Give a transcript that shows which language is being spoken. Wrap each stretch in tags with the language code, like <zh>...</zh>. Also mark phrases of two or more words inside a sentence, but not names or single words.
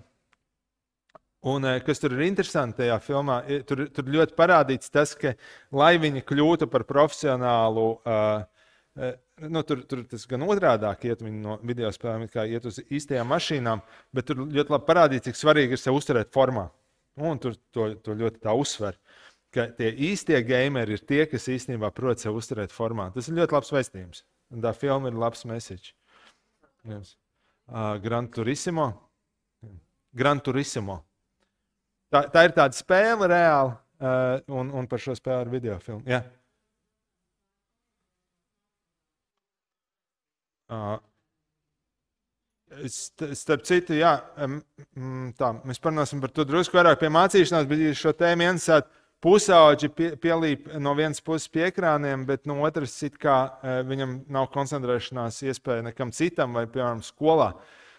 <lv>Un kas tur ir interesanti tajā filmā, tur ļoti parādīts tas, ka, lai viņi kļūtu par profesionālu, tur tas gan otrādāk iet viņi no videospēlēm, kā iet uz īstajām mašīnām, bet tur ļoti labi parādīt, cik svarīgi ir sev uzturēt formā. Un tur to ļoti tā uzsver, ka tie īstie gameri ir tie, kas īstenībā prot sev uzturēt formā. Tas ir ļoti labs vēstījums. Un tā filma ir labs message.</lv> <en>Yes. Gran Turismo.</en> <lv>Tā ir tāda spēle reāli, un par šo spēli ir video filmu. Jā. Starp citu, jā, tā, mēs parunāsim par to drusku vairāk pie mācīšanās, bet šo tēmu ienesāt pusauģi pielīp no vienas puses pie ekrāniem, bet no otras it kā viņam nav koncentrēšanās iespēja nekam citam vai, piemēram, skolā.</lv>